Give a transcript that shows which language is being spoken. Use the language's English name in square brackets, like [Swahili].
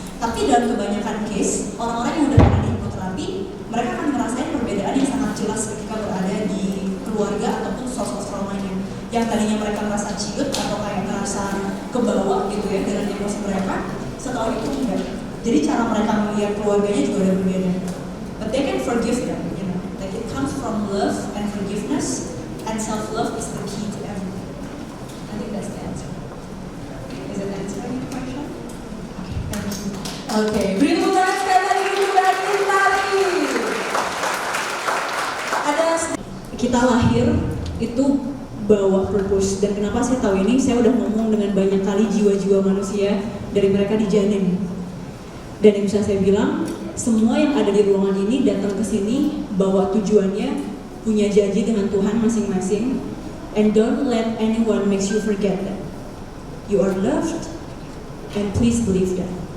[Indonesian] Tapi dalam kebanyakan case, orang-orang yang udah pernah di hipnoterapi, mereka akan merasakan perbedaan yang sangat jelas ketika berada di keluarga ataupun source traumanya. Yang tadinya mereka merasa ciut atau kayak merasa kebawa gitu ya dengan emosi mereka, setelah itu enggak. Jadi cara mereka melihat keluarganya juga udah berbeda. [English] But they can forgive them, like it comes from love and forgiveness, and self-love is the key to everything. I think that's the answer. Is it answering your question? Okay, thank you. [Indonesian] Oke, beri tepuk tangan sekali lagi untuk Mbak Kintari. Kita lahir itu bawa purpose, dan kenapa saya tahu ini, saya udah ngomong dengan banyak kali jiwa-jiwa manusia dari mereka di janin. Dan yang bisa saya bilang, semua yang ada di ruangan ini datang ke sini bawa tujuannya, punya janji dengan Tuhan masing-masing. [English] And don't let anyone makes you forget that. You are loved, and please believe that.